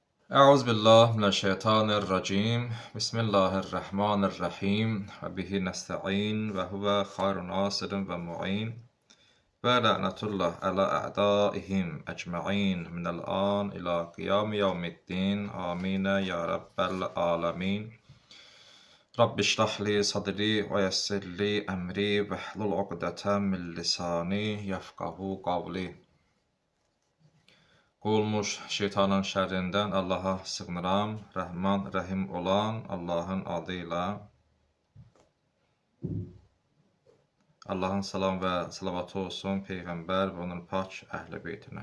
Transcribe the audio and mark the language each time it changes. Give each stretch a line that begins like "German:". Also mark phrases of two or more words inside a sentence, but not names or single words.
Arabic: أعوذ بالله من الشيطان الرجيم بسم الله الرحمن الرحيم وبه نستعين وهو خير ناصر ومعين ولعنة الله على أعدائهم أجمعين من الآن إلى قيام يوم الدين آمين يا رب العالمين رب اشرح لي صدري ويسر لي أمري واحلل عقدة من لساني يفقه قولي.
Azerbaijani: Qolmuş şeytanın şərrindən Allaha sığınıram. Rəhman, rəhim olan Allahın adıyla. Allahın salam və salavatı olsun Peyğəmbər və onun pak əhli beytinə.